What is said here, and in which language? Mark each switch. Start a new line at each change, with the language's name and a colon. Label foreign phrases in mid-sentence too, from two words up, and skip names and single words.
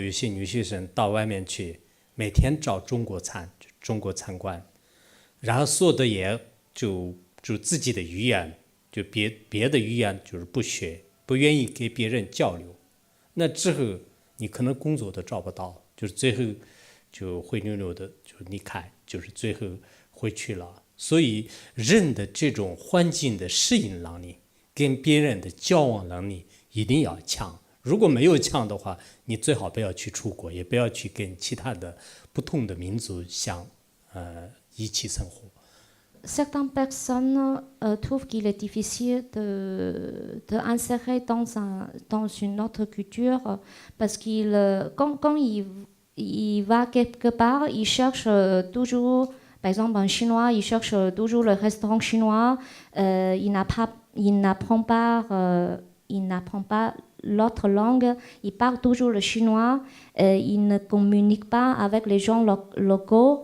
Chinese: 有些留学生到外面去，每天找中国餐馆，然后说的也就自己的语言，就别的语言就是不学，不愿意跟别人交流，那之后你可能工作都找不到，就是最后就灰溜溜的就离开，就是最后回去了。所以人的这种环境的适应能力，跟别人的交往能力， 一定要呛。如果没有呛的话，你最好不要去出国，也不要去跟其他的不同的民族一起生活。
French: Certaines personnes trouvent qu'il est difficile d'insérer dans une autre culture parce quand il va quelque part, il cherche toujours, par exemple un Chinois, il cherche toujours le restaurant chinois, il n'apprend pas l'autre langue, il parle toujours le chinois, il ne communique pas avec les gens locaux.